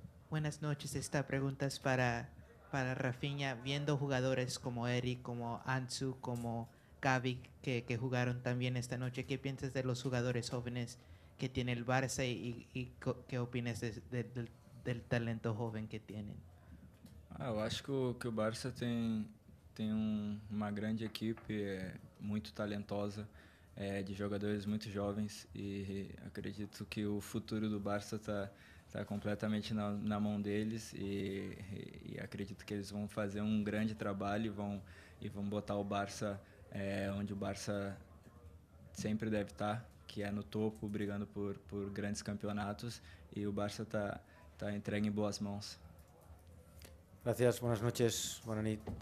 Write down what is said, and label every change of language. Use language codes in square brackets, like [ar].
[es] Buenas noches, esta pregunta es para Rafinha. Viendo jugadores como Eric, como Ansu, como Gavi, que jugaron también esta noche, ¿qué piensas de los jugadores jóvenes que tiene el Barça y qué opinas del talento joven que tienen? [pt] Eu acho que o Barça tem uma grande equipe, muito talentosa, de jogadores muito jovens, e acredito que o futuro do Barça está completamente na mão deles, e acredito que eles vão fazer um grande trabalho e vão botar o Barça onde o Barça sempre deve estar, que é no topo, brigando por grandes campeonatos, e o Barça está entregue em boas mãos. [es] Gracias, buenas noches, buena nit.